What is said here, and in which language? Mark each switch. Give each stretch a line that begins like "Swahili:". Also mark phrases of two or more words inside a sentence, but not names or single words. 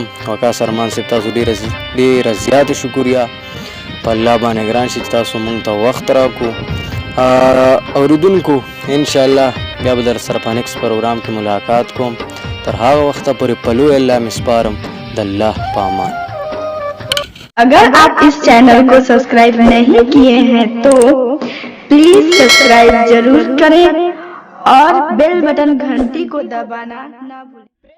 Pashto: وقاص ارمان صاحب تاسو ډیره زیاته شکریه. په الله باندې ګران شي چې تاسو مونږ ته وخت راکو. اوریدونکو انشاءالله بیا به در سره په نیکس پروګرام کې ملاقات کوم. تر هغه وخته پورې په لوی الله مې سپارم. د الله په امان.
Hindi: अगर आप इस चैनल को सब्सक्राइब नहीं किए हैं तो प्लीज सब्सक्राइब जरूर करें और
English: bell button
Hindi: घंटी को दबाना ना भूलें।